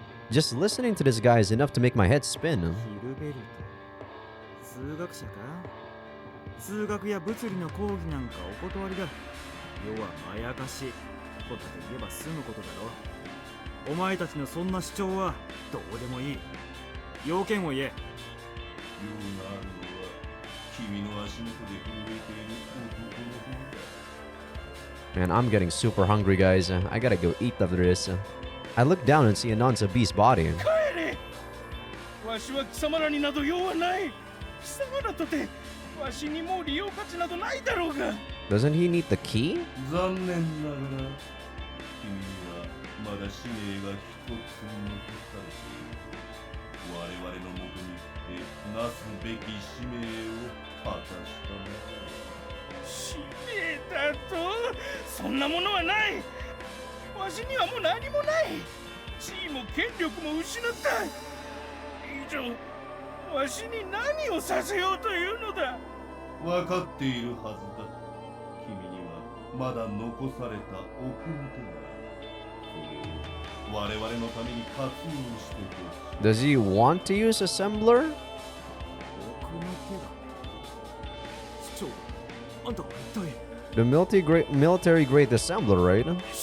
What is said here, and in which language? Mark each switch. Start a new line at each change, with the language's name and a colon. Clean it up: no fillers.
English: Just listening to this guy is enough to make my head spin.
Japanese: ヒルベルト。数学者か。数学や物理の講義なんかお断りだ。要はまやかし。ことで言えば済むことだろ。お前たちのそんな主張はどうでもいい。要件を言え。ようなるのは君の足元で震えている男の方だ。
English: Man, I'm getting super hungry, guys. I gotta go eat after this. I look down and see Anan's beast body.
Japanese: 帰れ。わしは貴様らになど用はない。貴様らとてわしにもう利用価値などないだろうが。
English: Doesn't he need the key?
Japanese: 残念ながら君にはまだ使命が一つ残されている。我々のもとに来てなすべき使命を果たしたのだ。使命だと？そんなものはない。わしにはもう何もない。地位も権力も失った。以上わしに何をさせようというのだ。分かっているはずだ。君にはまだ残された奥の手がある。それを我々のために活用してほしい。
English: Does he want to use assembler?
Japanese: 奥の手だ。市長、あんたは一体。
English: The military grade assembler, right?